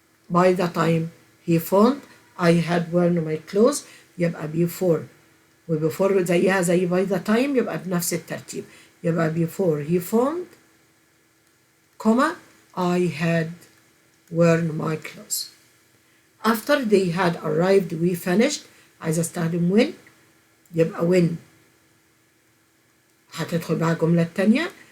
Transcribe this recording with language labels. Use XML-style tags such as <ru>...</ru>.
<en>by the time he found I had worn my clothes.</en> <ar>يبقى before و before زيها زي</ar> <en>by the time</en> <ar>يبقى بنفس الترتيب. يبقى</ar> <en>before he found comma I had worn my clothes. after they had arrived we finished.</en> <ar>عايزة استخدم</ar> <en>when.</en> <ar>يبقى when هتدخل بقى الجملة التانية.</ar>